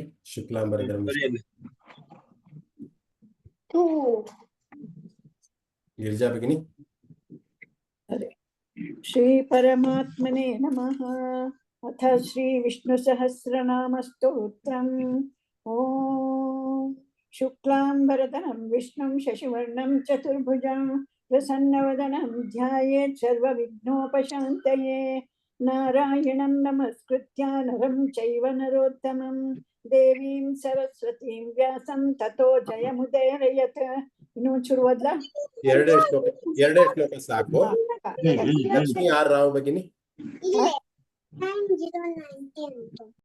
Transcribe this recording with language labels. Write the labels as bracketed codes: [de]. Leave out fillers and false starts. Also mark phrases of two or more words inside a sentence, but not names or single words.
[sa] ಶುಕ್ಲಾಂಬರಧರಂ ಗಿರಿಜಾ ಭಗಿನಿ. ಶ್ರೀ ಪರಮಾತ್ಮನೇ ನಮಃ. ಅಥ ಶ್ರೀ ವಿಷ್ಣು ಸಹಸ್ರನಾಮ ಸ್ತೋತ್ರಂ. ಓಂ ಶುಕ್ಲಾಂಬರಧರಂ ವಿಷ್ಣುಂ ಶಶಿವರ್ಣಂ ಚತುರ್ಭುಜಂ ಪ್ರಸನ್ನವದನಂ ಧ್ಯಾಯೇತ್ ಸರ್ವವಿಘ್ನೋಪಶಾಂತಯೇ. ನಾರಾಯಣಂ ನಮಸ್ಕೃತ್ಯ ನರಂ ಚೈವ ನರೋತ್ತಮಂ ದೇವೀಂ ಸರಸ್ವತೀಂ ವ್ಯಾಸಂ ತತೋ ಜಯಮುದೀರಯತ್. [kn] ಇನ್ನು ಚೂರು ಓದ್ಲಾ? ಎರಡೇ ಶ್ಲೋಕ ಸಾಕು. ಲಕ್ಷ್ಮೀ ಆರ್ ರಾವ್ ಭಗಿನಿ.